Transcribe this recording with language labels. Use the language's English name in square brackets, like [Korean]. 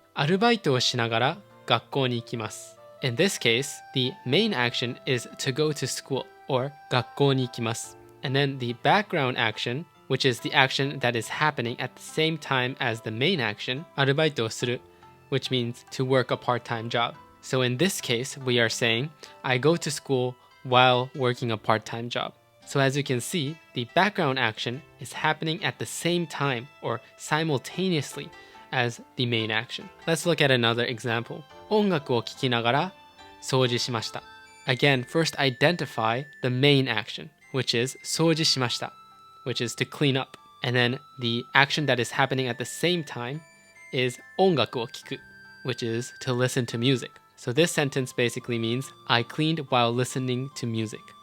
[Japanese] アルバイトをしながら学校に行きます. [English] In this case, the main action is to go to school or [Japanese] 学校に行きます. [English] And then the background action, which is the action that is happening at the same time as the main action, [Japanese] アルバイトをする, [English] which means to work a part-time job. So in this case, we are saying, I go to school while working a part-time job. So as you can see, the background action is happening at the same time or simultaneously as the main action. Let's look at another example. [Japanese] 音楽を聴きながら掃除しました. [English] Again, first identify the main action, which is [Japanese] 掃除しました, [English] which is to clean up. And then the action that is happening at the same time is [Japanese] 音楽を聴く, [English] which is to listen to music. So this sentence basically means I cleaned while listening to music.